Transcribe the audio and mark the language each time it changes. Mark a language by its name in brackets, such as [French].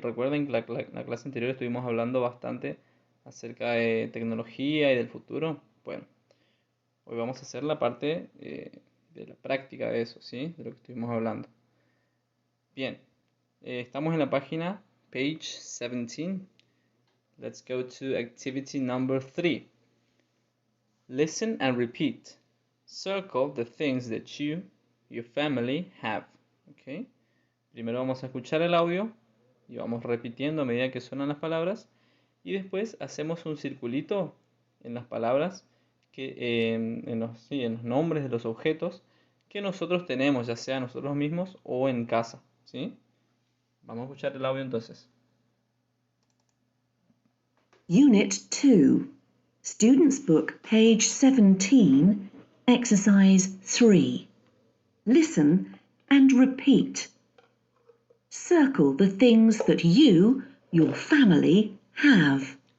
[Spanish] Recuerden que la clase anterior estuvimos hablando bastante acerca de tecnología y del futuro. Bueno, hoy vamos a hacer la parte de la práctica de eso, ¿sí? De lo que estuvimos hablando. Bien, estamos en la página page 17. [English] Let's go to activity number 3. Listen and repeat. Circle the things that your family have. Okay. [Spanish] Primero vamos a escuchar el audio y vamos repitiendo a medida que suenan las palabras. Y después hacemos un circulito en las palabras, en los nombres de los objetos que nosotros tenemos, ya sea nosotros mismos o en casa. ¿Sí? Vamos a escuchar el audio entonces. [English] Unit 2, Student's Book, page 17, exercise 3. Listen and repeat. Circle the things that your family, have.